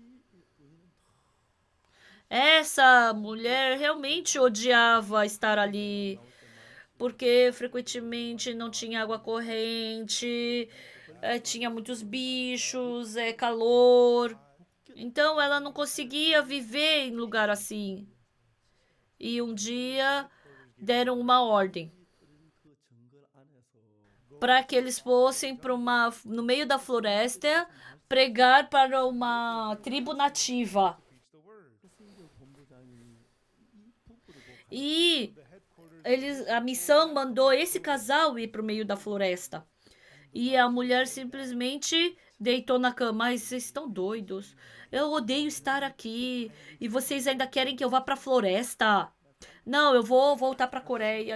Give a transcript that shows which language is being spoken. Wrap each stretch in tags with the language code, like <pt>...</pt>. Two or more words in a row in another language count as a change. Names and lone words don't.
<pt>Essa mulher realmente odiava estar ali, porque frequentemente não tinha água corrente, tinha muitos bichos, calor. Então ela não conseguia viver em lugar assim. E um dia deram uma ordem</pt> <ko>그 정글 안에서</ko> <pt>para que eles fossem no meio da floresta pregar para uma tribo nativa.</pt> <ko>그 선교 본부장이 이 부부를 보고</ko> <pt>E a missão mandou esse casal ir para o meio da floresta. E a mulher simplesmente deitou na cama. Ai, vocês estão doidos. Eu odeio estar aqui. E vocês ainda querem que eu vá para a floresta? Não, eu vou voltar para a Coreia.</pt>